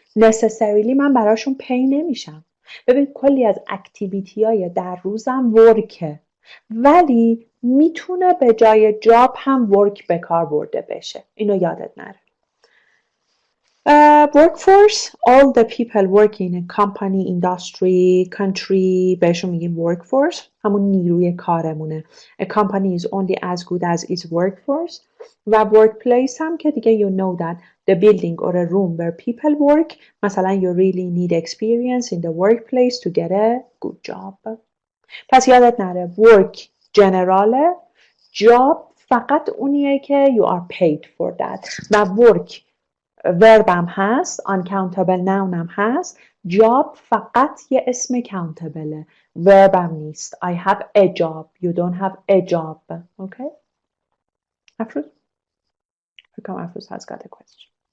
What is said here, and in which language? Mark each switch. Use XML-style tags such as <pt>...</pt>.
<fa>necessarily من براشون پی نمیشم. ببین کلی از اکتیویتی های در روزم ورکه، ولی میتونه به جای جاب هم ورک به کار برده بشه. اینو یادت نره.</fa> <en>workforce, all the people working in a company, industry, country،</en> <fa>بهشون میگیم</fa> <en>workforce.</en> <fa>همون نیروی کارمونه.</fa> <en>A company is only as good as its workforce. و workplace</en> <fa>هم که دیگه</fa> <en>you know that the building or a room where people work. مثلا you really need experience in the workplace to get a good job.</en> <fa>پس یادت نره</fa> <en>work general، job فقط اونیه که you are paid for that. و work</en> <fa>وربم هست، uncountable nounم هست، job فقط یه اسم countable، وربم نیست.</fa> <en>I have a job. You don't have a job. Okay?</en> <fa>افروز؟ فکر کنم افروز</fa> <en>has got a question.</en>